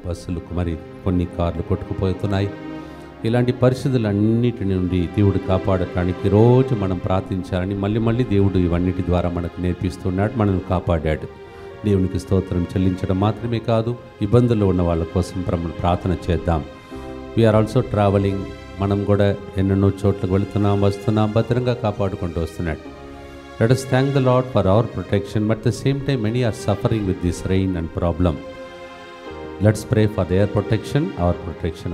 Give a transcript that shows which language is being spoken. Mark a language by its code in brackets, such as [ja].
[te] బస్సులకు మరి కొన్ని కార్లు కొట్టుకుపోతున్నాయి. ఇలాంటి పరిస్థితులన్నిటి నుండి దేవుడు కాపాడటానికి రోజు మనం ప్రార్థించాలని మళ్ళీ దేవుడు ఇవన్నిటి ద్వారా మనకు నేర్పిస్తున్నాడు, మనల్ని కాపాడాడు. దేవునికి స్తోత్రం చెల్లించడం మాత్రమే కాదు, ఇబ్బందుల్లో ఉన్న వాళ్ళ కోసం ప్రార్థన చేద్దాం. [en] We are also travelling. [te] మనం కూడా ఎన్నెన్నో చోట్లకు వెళుతున్నాం, వస్తున్నాం, భద్రంగా కాపాడుకుంటూ వస్తున్నాడు. [en] Let us thank the Lord for our protection, but at the same time many are suffering with this rain and problem. Let's pray for their protection, our protection.